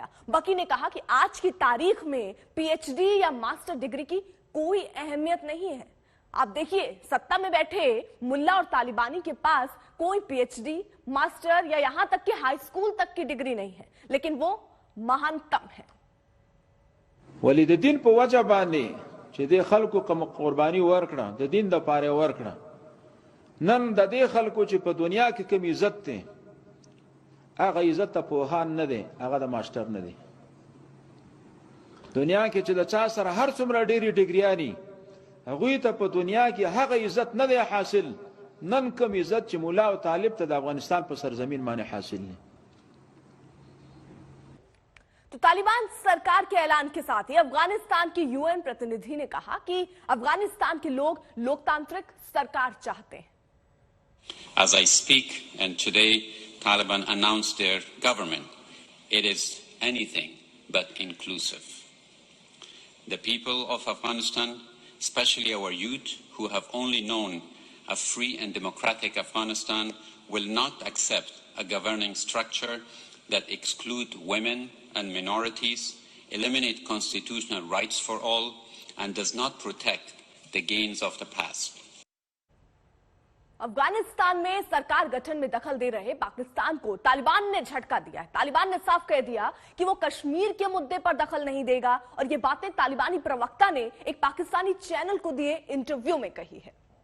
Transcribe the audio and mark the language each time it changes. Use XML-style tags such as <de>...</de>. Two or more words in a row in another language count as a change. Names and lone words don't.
<hi>बकी ने कहा कि आज की तारीख में पीएचडी या</hi> <en>master degree</en> <hi>की कोई अहमियत नहीं है। आप देखिए, सत्ता में बैठे मुल्ला और तालिबानी के पास कोई पीएचडी, मास्टर या यहां तक कि</hi> <en>high school</en> <hi>तक की डिग्री नहीं है, लेकिन वो महानतम है।</hi> <ps>वली द दिन په وجه باندې چې د خلکو کوم قرباني ورکړه د دین د پاره ورکړه، نن د دې خلکو چې په دنیا کې کوم عزت ده، هغه عزت ته پوهان نه دي، هغه د ماستر نه دي. دنیا کې چې د چا سره هر څومره ډېری ډیګریانی، هغه ته په دنیا کې هغه عزت نه دی حاصل، نن کوم عزت چې مولا او طالب ته د افغانستان په سرزمین باندې حاصل نه. तो तालिबान सरकार के ऐलान के साथ ही अफगानिस्तान की यूएन प्रतिनिधि ने कहा कि अफगानिस्तान के लोग लोकतांत्रिक सरकार चाहते हैं।</ps> <en>As I speak, and today Taliban announced their government, it is anything but inclusive. The people of Afghanistan, especially our youth who have only known a free and democratic Afghanistan, will not accept a governing structure that excludes women and minorities, eliminate constitutional rights for all, and does not protect the gains of the past.</en> <hi>अफगानिस्तान में सरकार गठन में दखल दे रहे पाकिस्तान को तालिबान ने झटका दिया है। तालिबान ने साफ कह दिया कि वो कश्मीर के मुद्दे पर दखल नहीं देगा और ये बातें तालिबानी प्रवक्ता ने एक पाकिस्तानी चैनल को दिए इंटरव्यू में कही है।</hi>